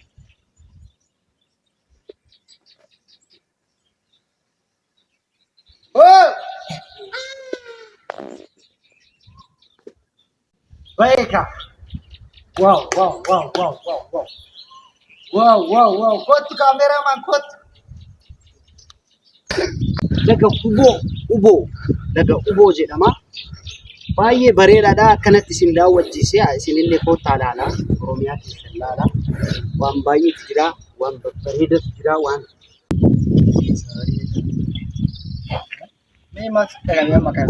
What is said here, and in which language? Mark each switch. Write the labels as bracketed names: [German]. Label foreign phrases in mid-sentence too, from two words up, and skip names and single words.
[Oromo] Oh! Baika. [English] Wow, wow, wow, wow, wow, wow. Wow, wow, wow. [Oromo] Kottu cameraman kottu. Daga Uboo. Daga Uboo jedhama. Baay'ee bareedaadha. Akkanatti isin daawwachiisee isinillee kottaa ilaala. Oromiyaa keessa ilaala. Waan baay'eetu jira. Waan bareedaatu jira. Mee max tagamee maqaan